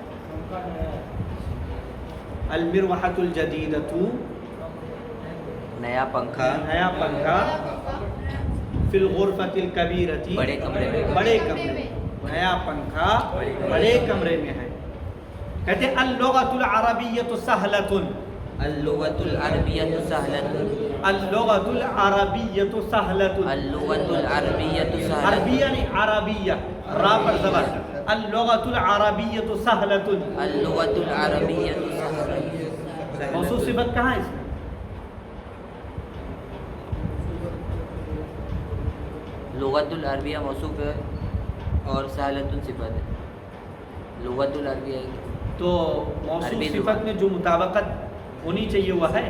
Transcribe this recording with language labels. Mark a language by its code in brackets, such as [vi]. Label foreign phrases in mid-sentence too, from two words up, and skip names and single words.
[ar] المروحۃ الجدیدۃ [ur] نیا پنکھا نیا پنکھا، [ar] فی الغرفۃ الکبیرۃ [ur] بڑے کمرے میں بڑے کمرے میں، نیا پنکھا بڑے کمرے میں ہے. کہتے ہیں [ar] اللغۃ العربیۃ سہلۃ، اللغۃ العربیۃ سہلۃ اللغۃ العربیۃ سہلۃ. اللغۃ العربیۃ سہلۃ [ur] عربیہ نہیں عربیہ، را پر زبر. [ar] اللغۃ العربیۃ سہلۃ. اللغۃ العربیۃ سہلۃ. [ur] موصوف صفت کہاں ہے اس میں؟ [ar] لغت العربیہ [ur] موصوف ہے اور سہلۃ صفت ہے. [ar] لغت العربیہ [ur] تو موصوف عربی صفت زبان میں جو مطابقت ہونی چاہیے وہ ہے.